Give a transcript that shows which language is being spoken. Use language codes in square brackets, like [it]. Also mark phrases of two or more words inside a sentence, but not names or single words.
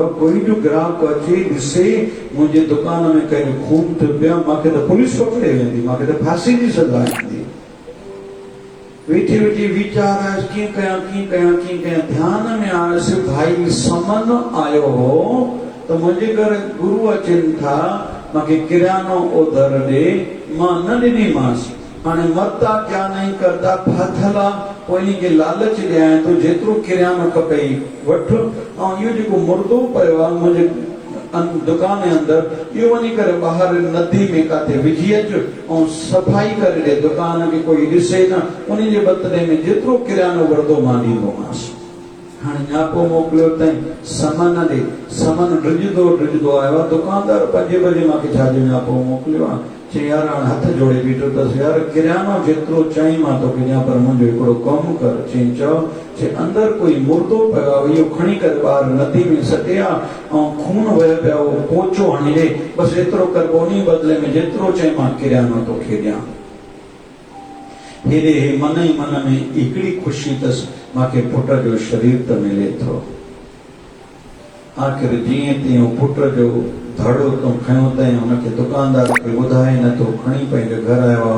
[sd] कोई जो ग्राहक अचे ॾिसे मुंहिंजे दुकान में कंहिंजो खून थियो पियो, मूंखे त पुलिस पकड़े वेंदी, मूंखे त फांसी जी सज़ा ईंदी। वेठी वेठी वीचार आयुसि, कीअं कयां। ध्यान में आयुसि, भाई समन आयो हो त मुंहिंजे घर गुरु अचनि था, मूंखे किरानो ओधर ॾे, मां न ॾिनीमांसि। [hi] हाणे मरता क्या नहीं करता, [sd] फाथला पोइ इन खे लालच ॾियां थो, जेतिरो किरानो खपे वठ। ऐं इहो जेको मुर्दो पियो आहे मुंहिंजे दुकान जे अंदरि, इहो वञी करे ॿाहिरि नदी में काथे विझी अचु ऐं सफ़ाई करे ॾे, दुकान खे कोई ॾिसे न। उन जे बदिले में जेतिरो किरानो वरदो मां ॾींदोमांसि। हाणे न्यापो मोकिलियो अथई समन ॾे। समन ड्रिजंदो आयो आहे। दुकानदार 5 बजे मूंखे छाजो न्यापो मोकिलियो आहे? चई यार, हाणे हथ जोड़े बीठो अथसि, यार किरानो जेतिरो चई मां तोखे ॾियां, पर मुंहिंजो हिकिड़ो कमु कर। चई चओ। चई अंदरि कोई मुर्दो पियो आहे, इहो खणी करे ॿाहिरि नदी में सटे आ ऐं खून वहियो पियो, पोचो हणी ॾे, बसि एतिरो कर। उन बदिले में जेतिरो चई मां किरानो तोखे ॾियां। हेॾे मन ई मन में हिकिड़ी ख़ुशी अथसि, मूंखे पुट जो शरीर त मिले थो। आख़िर जीअं तीअं पुट जो धड़ो तो खयो अथई, हुनखे दुकानदार खे ॿुधाए नथो, खणी पंहिंजे घर आयो आहे।